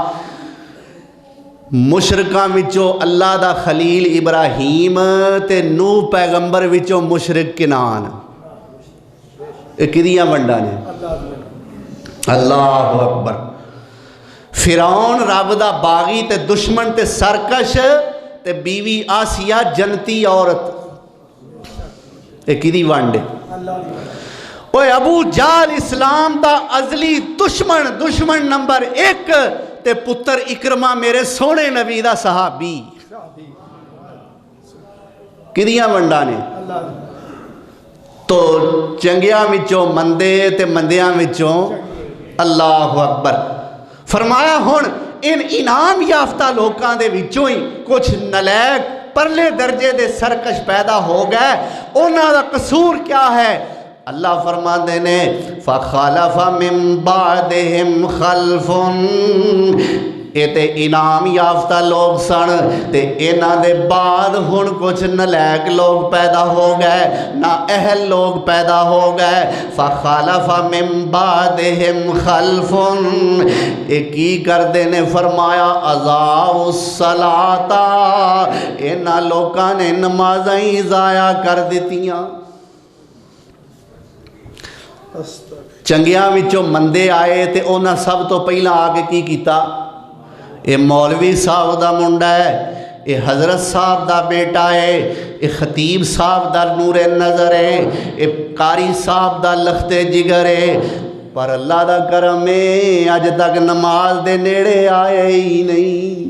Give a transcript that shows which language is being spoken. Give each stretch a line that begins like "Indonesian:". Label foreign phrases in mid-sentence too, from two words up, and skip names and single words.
Punjabi: مشرکاں وچوں اللہ دا خلیل ابراہیم تے نوح پیغمبر وچوں مشرک کنان اے کدیاں ونڈاں نے
Arabic: اللہ اکبر
Punjabi: فرعون رب دا باغی تے دشمن تے سرکش تے بیوی آسیہ جنتی عورت اے کدی ونڈ اوے ابو جال اسلام دا ازلی دشمن نمبر 1 تے پتر اکرمہ میرے سونے نبی دا صحابی کدیاں ونڈاں نے تو چنگیاں وچوں مندے تے مندیاں وچوں
Arabic: اللہ اکبر
Punjabi: فرمایا ہن ان انعام یافتہ لوکاں دے وچوں ہی کچھ نلائق پرلے درجے دے سرکش پیدا ہو گئے انہاں دا قصور کیا ہے اللہ فرماندے نے
Arabic: فخلف من بعدہم خلف
Punjabi: اے تے انعام یافتہ لوگ سن تے انہاں دے بعد ہن کچھ نلائق لوگ پیدا ہو گئے نااہل لوگ پیدا ہو گئے
Arabic: فخلف من بعدہم خلف
Punjabi: اے کی کردے نے فرمایا
Arabic: اضاعوا الصلاۃ
Punjabi: انہاں لوکاں نے نمازاں ہی ضائع کر دتیاں چنگیاں وچوں مندے آئے تے انہاں سب تو پہلا آگے کی کیتا اے مولوی صاحب دا منڈا ہے اے حضرت صاحب دا بیٹا ہے اے خطیب صاحب دا نور نظر ہے اے قاری صاحب دا لخت جگر ہے پر اللہ دا کرم ہے اج تک نماز دے نیڑے آئے ہی نہیں